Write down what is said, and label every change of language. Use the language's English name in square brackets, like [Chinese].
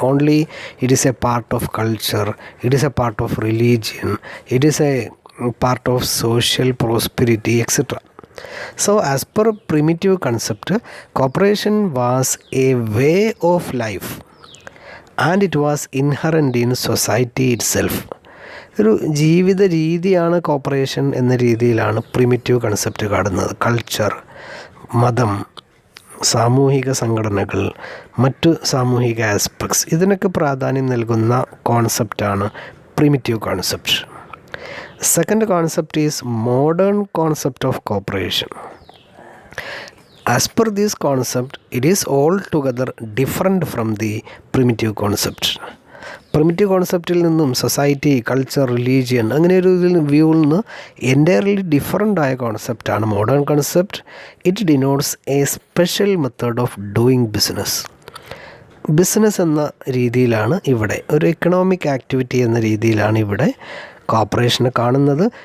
[English] Only it is a part of culture, it is a part of religion, it is a part of social prosperity, etc. So as per primitive concept, cooperation was a way of life and it was inherent in society itself. [Malayalam] ഒരു ജീവിത രീതിയാണ് corporation എന്ന രീതിയിലാണ് primitive concept കാണുന്നത്. Culture, മതം, സാമൂഹിക സംഘടനകൾ, മറ്റു സാമൂഹിക ആസ്പെക്ട്സ്, ഇതിനൊക്കെ പ്രാധാന്യം നൽകുന്ന കോൺസെപ്റ്റാണ് primitive concept. [English] Second concept is modern concept of cooperation. As per this concept, it is altogether different from the primitive concept. [Malayalam] Primitive കോൺസെപ്റ്റിൽ നിന്നും സൊസൈറ്റി, കൾച്ചർ, റിലീജിയൻ അങ്ങനെ ഒരു വ്യൂവിൽ നിന്ന് എൻറ്റയർലി ഡിഫറൻ്റ് ആയ കോൺസെപ്റ്റാണ് modern concept. [English] It denotes a special method of doing business. [Malayalam] Business എന്ന രീതിയിലാണ് ഇവിടെ, ഒരു എക്കണോമിക് ആക്ടിവിറ്റി എന്ന രീതിയിലാണ് ഇവിടെ കോപ്പറേഷനെ കാണുന്നത്.